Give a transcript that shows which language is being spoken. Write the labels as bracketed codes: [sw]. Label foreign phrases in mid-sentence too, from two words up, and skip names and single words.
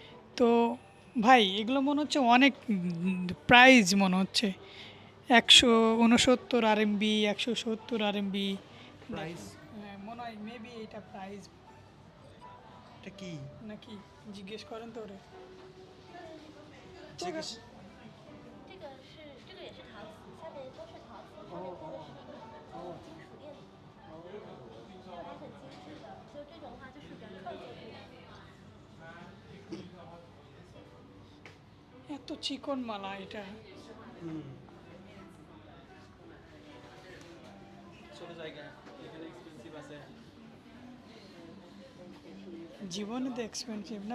[bn] তো ভাই এগুলো মনে হচ্ছে অনেক প্রাইজ মনে হচ্ছে 169 RMB 170 RMB প্রাইস মনে হয় মেবি এটা প্রাইজ এটা কি নাকি জিজ্ঞেস করেন তো ওরে জিজ্ঞেস [zh] 这个是这个也是陶瓷，下面都是陶瓷，上面做的是一个金属链子，还很精致的。就这种的话就是原创作品。 [bn] এত চিকন মালা এটা ছোট জায়গা এখানে এক্সপেন্সিভ আছে জীবনে তো এক্সপেন্সিভ না